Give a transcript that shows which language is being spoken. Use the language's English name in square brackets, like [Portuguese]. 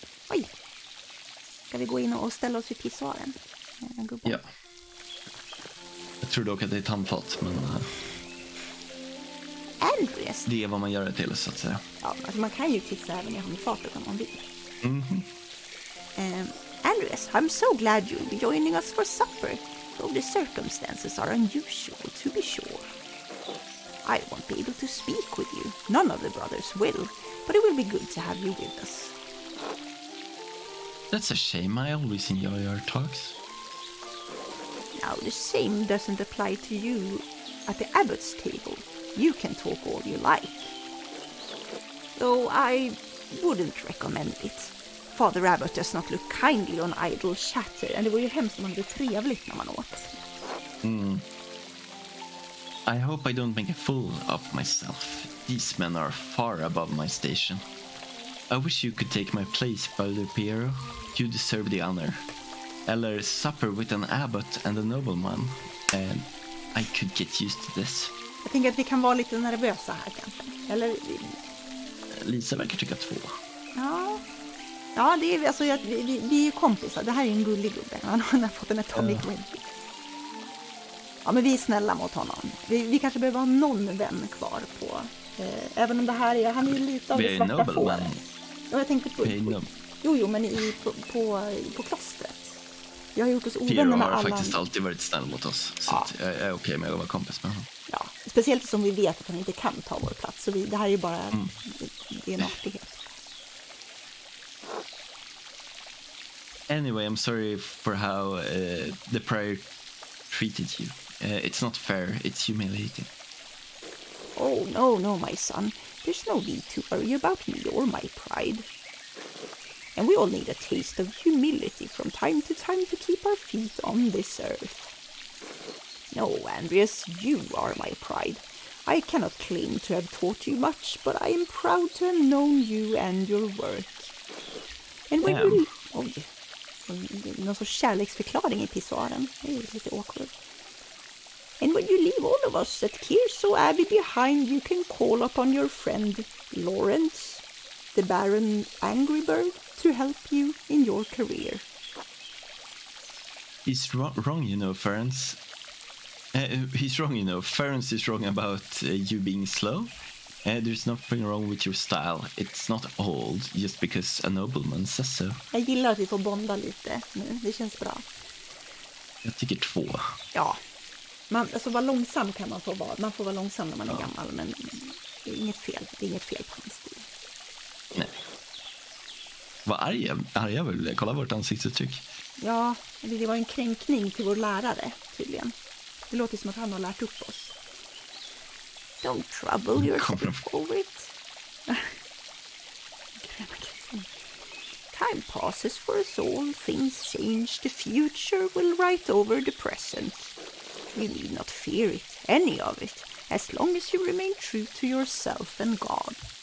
[Swedish] Oj. Ska vi gå in och ställa oss vid pissoaren? Ja. Jag tror dock att det är ett handfat, men Andreas. det är vad man gör det till, så att säga. Ja, alltså man kan ju kissa även i handfatet om man vill. [English] Andreas, I'm so glad you'll be joining us for supper, though the circumstances are unusual, to be sure. I won't be able to speak with you. None of the brothers will, but it will be good to have you with us. That's a shame. I always enjoy our talks. Now, the same doesn't apply to you at the abbot's table. You can talk all you like. Though I wouldn't recommend it. Father Abbot does not look kindly on idle chatter, and [Swedish] det var ju hemskt om man hade trevligt när man åt. [English] I hope I don't make a fool of myself. These men are far above my station. I wish you could take my place, Brother Piero. You deserve the honor. Eller supper with an abbot and a nobleman. And I could get used to this. [Swedish] Jag tänker att vi kan vara lite nervösa här kanske. Eller... Lisa verkar tycka 2. Ja, ja det är, alltså, vi är ju kompisar. Det här är en gullig gubbe. Han har fått en atomic ring. Ja, men vi är snälla mot honom. Vi kanske behöver ha någon vän kvar på... även om det här är... Han är ju lite av det svarta fåret. Ja, jag tänkte på... Jo, men på klostret. Jag har gjort oss ovänner med alla. Har faktiskt alltid varit snäll mot oss. Så att jag är okej med att vara kompis med honom. Ja, speciellt som vi vet att han inte kan ta vår plats. Så det här är ju bara det är en artighet. [English] Anyway, I'm sorry for how the prior treated you. It's not fair. It's humiliating. Oh, no, my son. There's no need to worry about me or my pride. And we all need a taste of humility from time to keep our feet on this earth. No, Andreas, you are my pride. I cannot claim to have taught you much, but I am proud to have known you and your work. And when you... [Swedish] Oj, någon sorts kärleksförklaring i pissoaren. Det är lite awkward. [English] And when you leave all of us at Kirso Abbey behind, you can call upon your friend Lawrence, the Baron Angrybird, to help you in your career. He's wrong, you know, Ferenc. He's wrong, you know. Ferenc is wrong about you being slow. There's nothing wrong with your style. It's not old just because a nobleman says so. [Swedish] Jag gillar att vi får bonda lite nu. Det känns bra. Jag tycker 2. Ja. Alltså vara långsam kan man få vara. Man får vara långsam när man är gammal, men det är inget fel. Det är inget fel på hans stil. Nej. Vad arga väl? Kolla vårt ansiktsuttryck. Ja, det var en kränkning till vår lärare tydligen. Det låter som att han har lärt upp oss. [English] Don't trouble yourself over it. Time passes for us all. Things change. The future will write over the present. You need not fear it, any of it, as long as you remain true to yourself and God.